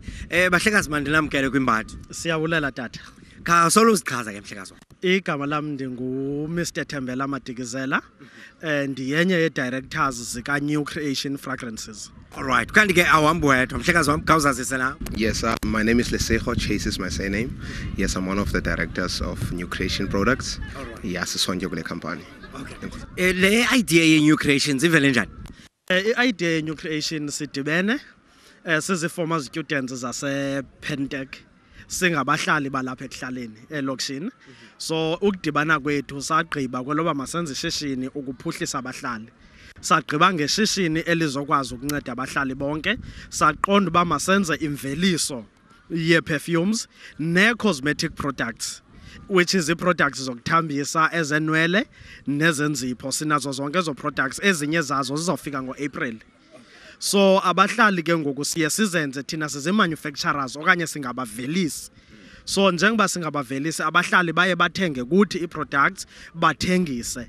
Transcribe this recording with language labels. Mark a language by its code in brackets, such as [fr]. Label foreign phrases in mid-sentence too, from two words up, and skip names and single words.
[xh] Bahlekazi mandinamkele kwimbali. Siyabulela tata. Kha solo uzichaza ke mhlekazi wam. Igama lam Mathembela Madikizela ndiyenye ye-directors zika-New Creation Fragrances. Alright, kanti ke awuhambi wedwa mhlekazi wam khawuzazise na. [en] Yes, my name is Lesego. Chase is my surname. Yes, I'm one of the directors of New Creation Products. [xh] Alright. Yes, sonke kule company. Okay. Le idea ye-New Creations ivele njani? I-idea ye-New Creation sidibene sizi-former students zase-Pentec singabahlali balapha ekuhlaleni elokishini. So ukudibana kwethu sagqiba kweloba masenze ishishini ukuphuhlisa abahlali. Sagqiba ngeshishini elizokwazi ukunceda abahlali bonke. Saqonda uba masenze imveliso ye-perfumes ne- [en] cosmetic products, which is [xh] i-products zokuthambisa ezenwele nezenzipho. Sinazo zonke ezo products, ezinye zazo zizofika ngo-April. So abahlali ke ngoku siye sizenze thina sizi-manufacturers okanye singabavelisi. So njengoba singabavelisi abahlali baye bathenge kuthi i-products bathengise.